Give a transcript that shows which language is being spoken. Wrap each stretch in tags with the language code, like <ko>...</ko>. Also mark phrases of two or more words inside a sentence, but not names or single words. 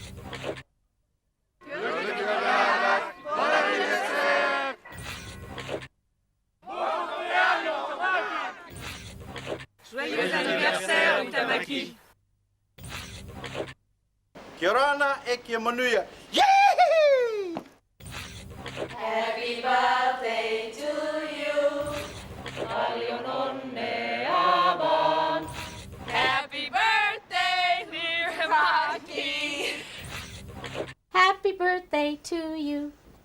<en>Kirana ekki manuja. Happy birthday to you.</en> <fi>Paljon onnea vaan.</fi> <en>Happy birthday, Huhtamaki. Happy birthday to you.</en>